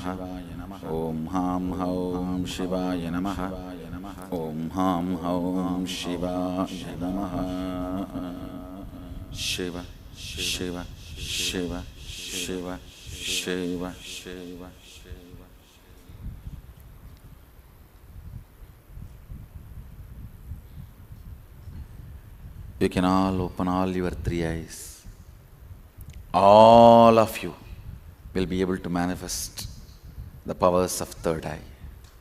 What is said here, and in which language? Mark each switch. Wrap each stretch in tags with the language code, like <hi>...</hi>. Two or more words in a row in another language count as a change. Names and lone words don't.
<sa>ಓಂ ಹಾಂ ಹೌಂ ಶಿವಾಯ ನಮಃ. ಓಂ ಹಾಂ ಹೌಂ ಶಿವಾಯ ನಮಃ. ಶಿವ ಶಿವ ಶಿವ ಶಿವ ಶಿವ ಶಿವ ಶಿವ.</sa> <en>You can all open all your three eyes. All of you will be able to manifest the powers of third eye.</en>